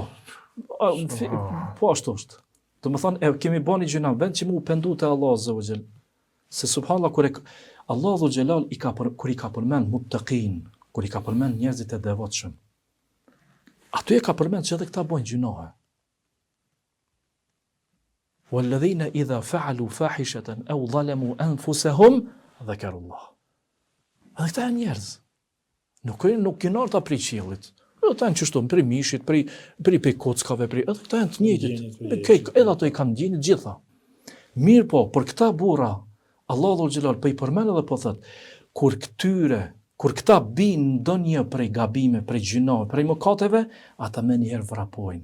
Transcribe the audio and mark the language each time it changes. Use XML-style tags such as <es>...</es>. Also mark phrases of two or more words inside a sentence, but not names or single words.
<sq>Po ashtu është. Domethënë kemi bënë gjina vend që mu pendu te Allah</sq> <ar>عز وجل.</ar> <sq>Se subhanallah kur Allah</sq> <ar>عز وجل</ar> <sq>kur i ka përmend muttaqin, kur i ka përmend njerëzit e devotshëm. Aty e ka përmend që edhe këta bojnë gjinohe.</sq> <ar>وَالَّذِينَ إِذَا فَعَلُوا فَاحِشَةً أَوْ ظَلَمُوا أَنفُسَهُمْ ذَكَرُوا اللَّهَ.</ar> <sq>Edhe këta janë njerëz. Nuk janë ardha prej qiellit. Ata janë çështon prej mishit, prej kockave, edhe këta janë të njëjtit. Edhe ato i kanë gjinit gjitha. Mirë po, për këta burra, Allahu xhelal po i përmend edhe po thot, kur këta bin ndonjë prej gabime, prej gjinohe, prej mëkateve, ata më njëherë vrapojnë.</sq>